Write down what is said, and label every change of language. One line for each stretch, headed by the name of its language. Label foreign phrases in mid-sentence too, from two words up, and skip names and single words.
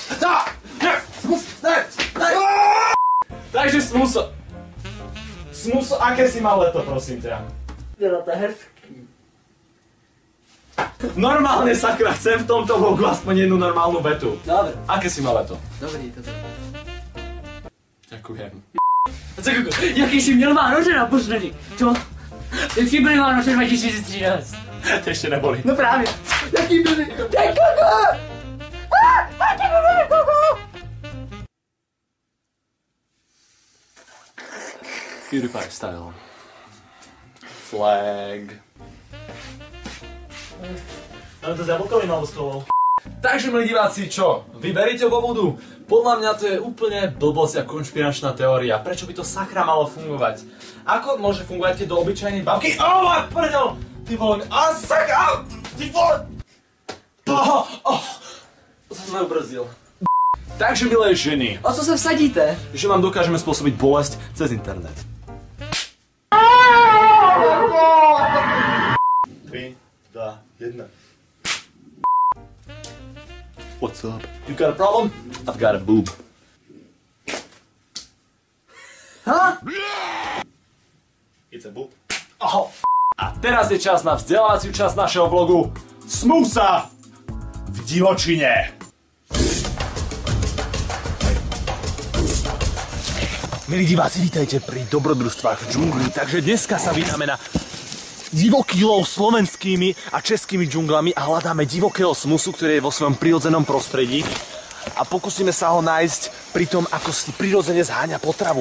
Slovak: Takže Smuso. Smuso, aké si mal leto, prosím ťa? Normálne, sakra, chcem v tomto vlogu aspoň jednu normálnu vetu. Dobre. Aké si mal leto? Dobrý, toto. Ďakujem.
Czech: Co Gogo, jaký jsi měl Vánoce naposledy? Co? Jaký byly Vánoce 2013?
Slovak: To ešte neboli.
Czech: No právě. Jaký byly? Ty Gogo! Jaký byly, Gogo?
English: PewDiePie style. Flag.
Slovak: Ale to s jablkovým alebo s kovou? Takže, milí diváci, čo? Vyberiete vo vodu? Podľa mňa to je úplne blbosť a konšpiračná teória. Prečo by to sakra malo fungovať? Ako môže fungovať, keď do obyčajnej babky...
Czech: Oh, prdel! Ty vole, a sakra! Ty vole!
Slovak: To som neubrzdil. Takže, milé ženy,
Czech: O co se vsadíte?
Slovak: že vám dokážeme spôsobiť bolesť cez internet. 3, 2, 1.
English: What's up? You got a problem? I've got a boob. Ha? It's a boob. Oh.
Slovak: A teraz je čas na vzdelávaciu časť našeho vlogu Smusa v divočine. Milí diváci, vítajte pri dobrodružstvách v džungli. Takže dneska sa vydáme na divoký lov slovenskými a českými džunglami a hľadáme divokého smusu, ktorý je vo svojom prirodzenom prostredí a pokúsime sa ho nájsť pri tom, ako si prirodzene zháňa potravu.